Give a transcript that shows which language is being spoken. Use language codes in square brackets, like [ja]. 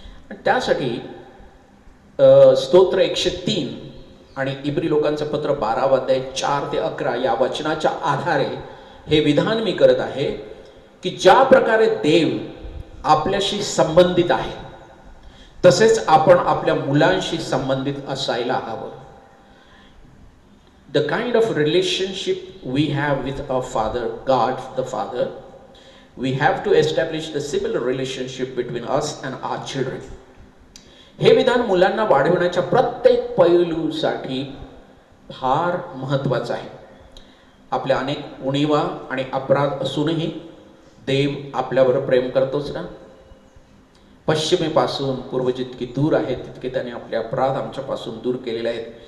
[mr] आणि त्यासाठी स्तोत्र 103 आणि इब्री लोकांचं पत्र 12 अध्याय 4 ते 11 या वचनाच्या आधारे हे विधान मी करत आहे की ज्या प्रकारे देव आपल्याशी संबंधित आहे तसेच आपण आपल्या मुलांशी संबंधित असायला हवं। [en] The kind of relationship we have with our Father, God the Father, we have to establish the similar relationship between us and our children. [mr] हे विधान मुलांना वाढवण्याच्या प्रत्येक पैलूसाठी फार महत्त्वाचं आहे। आपल्या अनेक उणीवा आणि अपराध असूनही देव आपल्यावर प्रेम करतोच ना। पश्चिमेपासून पूर्व जितकी दूर आहे तितके त्याने आपले अपराध आमच्यापासून दूर केलेले आहेत।